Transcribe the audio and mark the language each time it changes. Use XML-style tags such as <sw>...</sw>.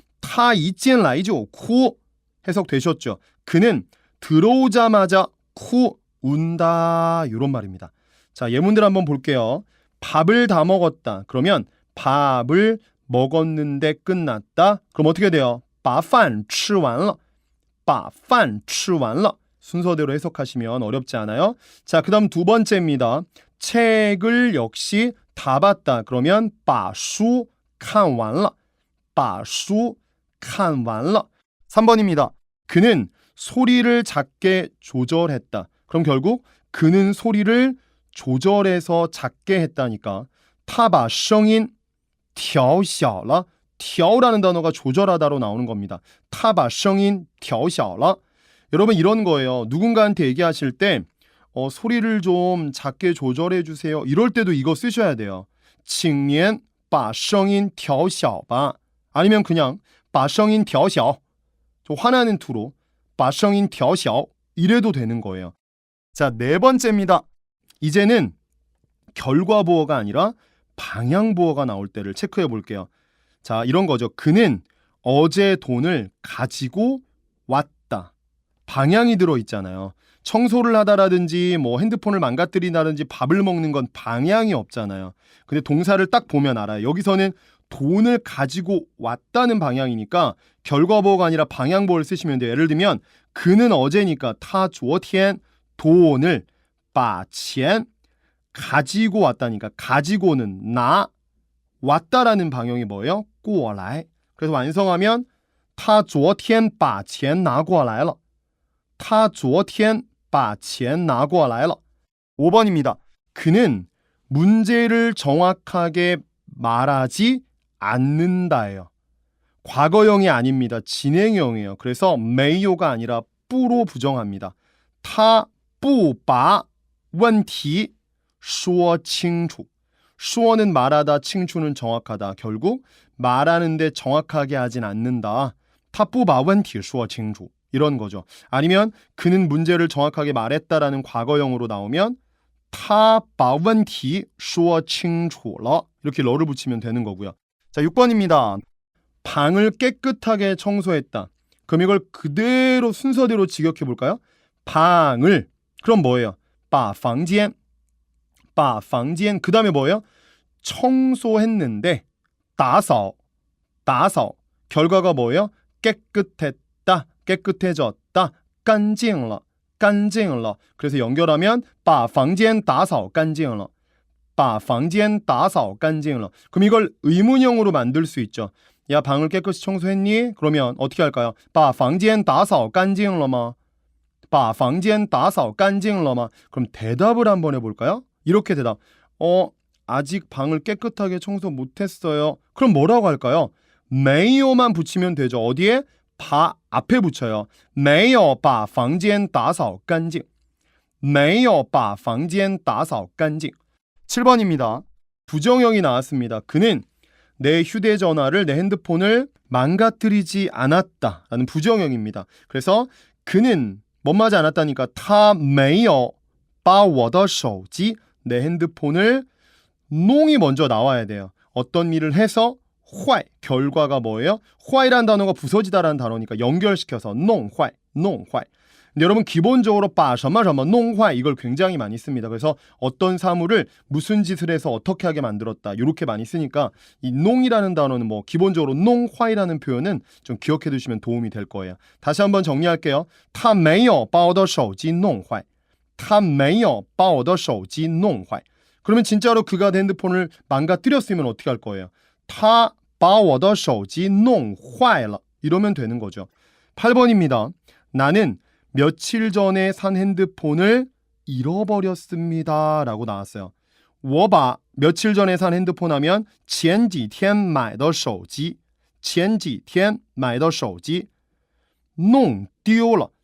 <ko>타 이젠 라이죠. 쿠 해석되셨죠? 그는 들어오자마자 쿠 운다 이런 말입니다. 자, 예문들 한번 볼게요. 밥을 다 먹었다. 그러면 밥을 먹었는데 끝났다. 그럼 어떻게 돼요?</ko> <zh>把饭吃完了把饭吃完了</zh> <ko>순서대로 해석하시면 어렵지 않아요. 자, 그 다음 두 번째입니다. 책을 역시 다 봤다. 그러면</ko> <zh>把书看完了把书看完了</zh> <ko>3번입니다. 그는 소리를 작게 조절했다. 그럼 결국 그는 소리를 조절해서 작게 했다니까</ko> <zh>他把声音调小了</zh> <ko>调라는 단어가 조절하다로 나오는 겁니다.</ko> <zh>他把声音调小了</zh> <ko>여러분 이런 거예요. 누군가한테 얘기하실 때 소리를 좀 작게 조절해 주세요. 이럴 때도 이거 쓰셔야 돼요.</ko> <zh>请您把声音调小吧</zh> <ko>아니면 그냥</ko> <zh>把声音调小</zh> <ko>좀 화나는 투로</ko> <zh>把声音调小 이래도 되는 거예요.</zh> <ko>자, 네 번째입니다. 이제는 결과보어가 아니라 방향보어가 나올 때를 체크해 볼게요. 자, 이런 거죠. 그는 어제 돈을 가지고 왔다. 방향이 들어있잖아요. 청소를 하다라든지 뭐 핸드폰을 망가뜨린다든지 밥을 먹는 건 방향이 없잖아요. 근데 동사를 딱 보면 알아요. 여기서는 돈을 가지고 왔다는 방향이니까 결과보어가 아니라 방향보어를 쓰시면 돼요. 예를 들면 그는 어제니까</ko> <zh>他昨天</zh> <ko>돈을</ko> <zh>把钱</zh> <ko>가지고 왔다니까 가지고는 나 왔다라는 방향이 뭐예요?</ko> <zh>过来</zh> <ko>그래서 완성하면</ko> <zh>他昨天把钱拿过来了他昨天把钱拿过来了</zh> <ko>5번입니다. 그는 문제를 정확하게 말하지 않는다예요. 과거형이 아닙니다. 진행형이에요. 그래서 没有가 아니라 不로 부정합니다.</ko> <zh>他不把问题说清楚</zh> <ko>说는 말하다, 清楚는 정확하다. 결국 말하는데 정확하게 하진 않는다.</ko> <zh>他不把问题说清楚</zh> <ko>이런 거죠. 아니면 그는 문제를 정확하게 말했다라는 과거형으로 나오면</ko> <zh>他把问题说清楚了</zh> <ko>이렇게 러를 붙이면 되는 거고요. 자, 6번입니다. 방을 깨끗하게 청소했다. 그럼 이걸 그대로 순서대로 직역해 볼까요? 방을 그럼 뭐예요? 把房间把房间 그 다음에 뭐예요? 청소했는데 打扫 결과가 뭐예요? 깨끗했다 깨끗해졌다</ko> <zh>干净了</zh> <ko>그래서 연결하면</ko> <zh>把房间打扫干净了把房间打扫干净了</zh> <ko>그럼 이걸 의문형으로 만들 수 있죠. 야, 방을 깨끗이 청소했니? 그러면 어떻게 할까요?</ko> <zh>把房间打扫干净了吗把房间打扫干净了吗</zh> <ko>그럼 대답을 한번 해볼까요? 이렇게 대답. 아직 방을 깨끗하게 청소 못했어요. 그럼 뭐라고 할까요? 没有만 붙이면 되죠. 어디에? 把 앞에 붙여요.</ko> <zh>没有把房间打扫干净没有把房间打扫干净</zh> <ko>7번입니다. 부정형이 나왔습니다. 그는 내 휴대전화를, 내 핸드폰을 망가뜨리지 않았다라는 부정형입니다. 그래서 그는 뭐하지 않았다니까</ko> <zh>他没有把我的手机</zh> <ko>내 핸드폰을 농이 먼저 나와야 돼요. 어떤 일을 해서 坏 결과가 뭐예요? 坏이라는 단어가 부서지다라는 단어니까 연결시켜서 弄坏 근데 여러분 기본적으로 把什么什么弄坏 이걸 굉장히 많이 씁니다. 그래서 어떤 사물을 무슨 짓을 해서 어떻게 하게 만들었다 이렇게 많이 쓰니까 이 농이라는 단어는 뭐 기본적으로 弄坏이라는 표현은 좀 기억해 두시면 도움이 될 거예요. 다시 한번 정리할게요.</ko> <zh>他没有把我的手机弄坏他没有把我的手机弄坏</zh> <ko>그러면 진짜로 그가 핸드폰을 망가뜨렸으면 어떻게 할 거예요?</ko> <zh>他把我的手机弄坏了</zh> <ko>이러면 되는 거죠. 8번입니다. 나는 며칠 전에 산 핸드폰을 잃어버렸습니다 라고 나왔어요.</ko> <zh>我把</zh> <ko>며칠 전에 산 핸드폰 하면</ko> <zh>前几天买的手机前几天买的手机弄丢了.</zh>